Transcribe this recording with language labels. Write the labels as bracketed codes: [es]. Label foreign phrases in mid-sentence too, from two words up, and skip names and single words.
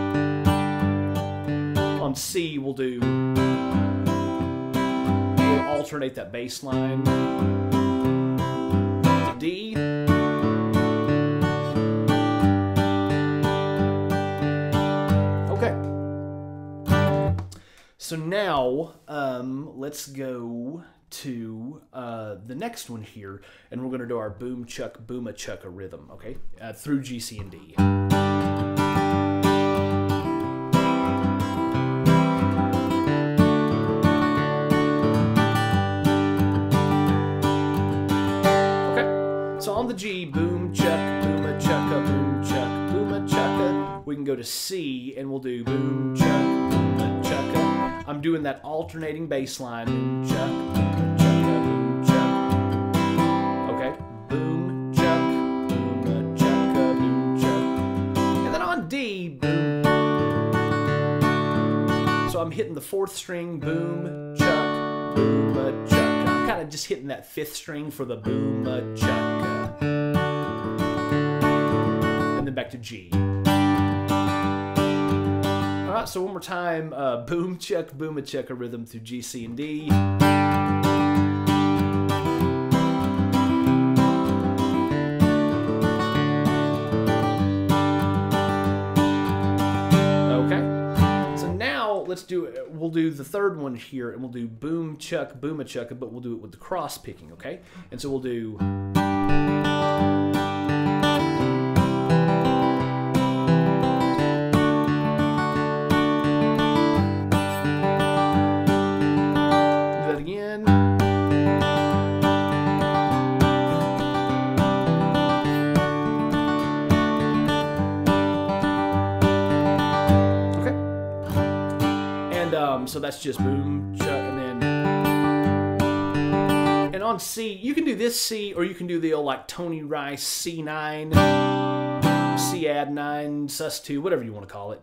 [en] On C, we'll alternate that bass line to D. Okay. So now let's go to the next one here, and we're going to do our boom chuck booma chucka rhythm, okay, through G, C, and D. So on the G, boom chuck, booma chucka, boom chuck, booma chucka. We can go to C and we'll do boom chuck, booma chucka. I'm doing that alternating bass line, boom chuck, booma chucka, boom chuck. Okay, boom chuck, booma chucka, boom chuck. And then on D, boom. So I'm hitting the 4th string, boom chuck, booma chucka. Kind of just hitting that 5th string for the booma chucka, and then back to G. All right, so one more time, boom chuck booma chucka rhythm through G, C, and D. We'll do the third one here, and we'll do boom chuck booma chucka, but we'll do it with the cross picking, okay? And so we'll do that again. So that's just boom, chuck, and on C, you can do this C, or you can do the old like Tony Rice C9, C add 9, sus2, whatever you want to call it.